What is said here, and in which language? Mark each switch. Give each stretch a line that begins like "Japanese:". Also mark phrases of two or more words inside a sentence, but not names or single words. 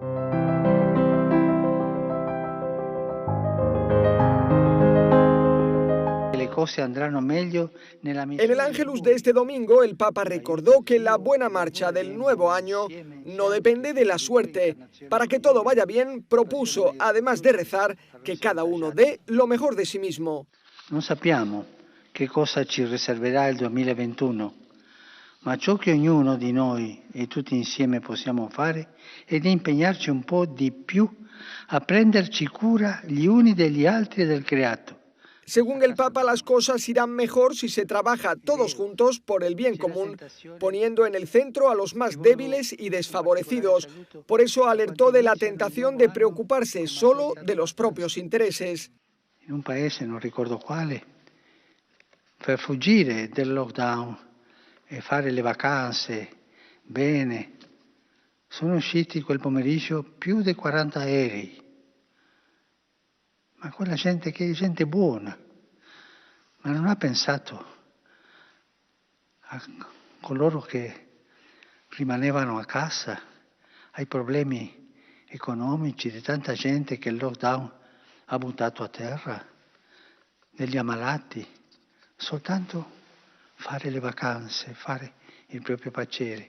Spanish: En el Ángelus de este domingo, el Papa recordó que la buena marcha del nuevo año no depende de la suerte. Para que todo vaya bien, propuso, además de rezar, que cada uno dé lo mejor de sí mismo.
Italian: No sappiamo che cosa ci riserverà il 2021, ma ciò che ognuno di noi e tutti insieme possiamo fare è di impegnarci un po' di più a prenderci cura gli uni degli altri e del creato.
Spanish: Según el Papa, las cosas irán mejor si se trabaja todos juntos por el bien común, poniendo en el centro a los más débiles y desfavorecidos. Por eso alertó de la tentación de preocuparse solo de los propios intereses.
Italian: In un paese, non ricordo quale, per fuggire del lockdown e fare le vacanze bene, sono usciti quel pomeriggio più di 40 aerei. Ma quella gente che è gente buona, ma non ha pensato a coloro che rimanevano a casa, ai problemi economici di tanta gente che il lockdown ha buttato a terra, degli ammalati, soltanto fare le vacanze, fare il proprio piacere.